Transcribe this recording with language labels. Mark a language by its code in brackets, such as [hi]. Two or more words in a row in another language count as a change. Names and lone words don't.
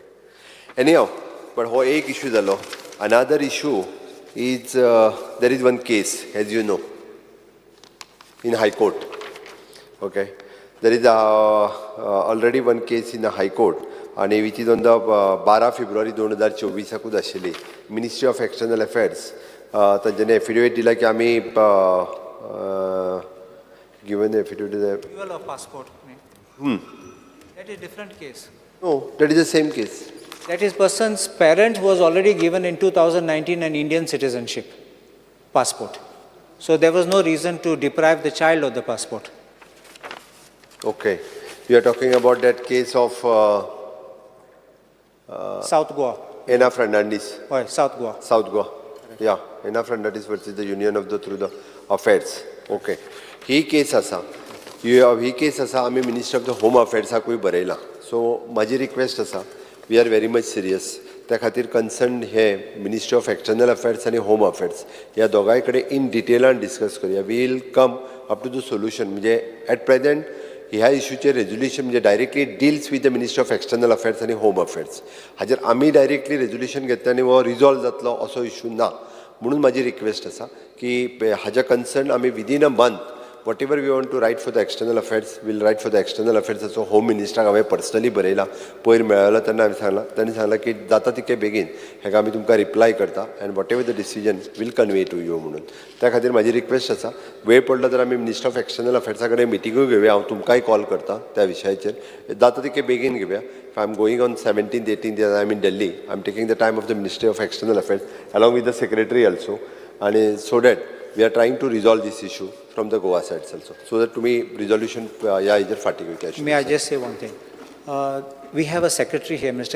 [en] Anyhow, but how [kok] एक issue zalo. [en] Another issue is there is one case, as you know, in High Court. Okay, there is already one case in the High Court, and which is on the 12 February 2024 आशिल्ली. Ministry of External Affairs [kok] तांच्यानी एफिडेविट दिला की आमी [en] given the affidavit. Renewal of passport. That is different case. No, that is the same case. That is person's parent was already given in 2019 an Indian citizenship passport. So there was no reason to deprive the child of the passport. Okay. You are talking about that case of South Goa. Ena Fernandez. [kok] हय साउथ गोवा. [en] South Goa. Yeah, Ena Fernandez versus the Union of the Through the Affairs. [kok] Okay. ही केस आसा. ही केस आसा आमी [en] Minister of the Home [kok] अफेर्साकूय बरयला. सो म्हाजी रिक्वेस्ट आसा, [en] We are very much serious. [kok] त्या खातीर कन्सर्न हे [en] Ministry of External Affairs [kok] आनी [en] Home Affairs [kok] ह्या दोगांय कडेन इन डिटेलान डिस्कस करुया. [en] will come up to the solution. म्हणजे at present [kok] ह्या इश्यूचेर [en] resolution म्हणजे directly deals with the Ministry of External Affairs आनी Home Affairs. [kok] हाजेर आमी [en] directly resolution [kok] घेतलें आनी हो रिजॉल्व जातलो असो इश्यू ना. म्हणून म्हाजी रिक्वेस्ट आसा की हाज्या कन्सर्न आमी [en] within a month whatever we want to write for the external affairs, we'll write for the external affairs. So home minister [kok] हांवें पर्सनली बरयला. पयर मेळ्ळो तेन्ना हांवें तांणी सांगलां की जाता तितके बेगीन हेका आमी तुमकां रिप्लाय करता [en] and whatever the decision will convey to you [kok] म्हणून. त्या खातीर म्हाजी रिक्वेस्ट आसा, वेळ पडलो तर आमी [en] Minister of External [kok] अफेर्सा कडेन मिटिंगूय घेवया. हांव तुमकांय कॉल करता त्या विशयाचेर. जाता तितके बेगीन घेवया. [en] If I'm going on 17th, 18th, I'm in Delhi. I'm taking the time of the Ministry of External Affairs along with the Secretary also. And so that we are trying to resolve this issue from the Goa side also. So that to me, resolution, either fatigue. May I just say one thing? We have a secretary here, Mr.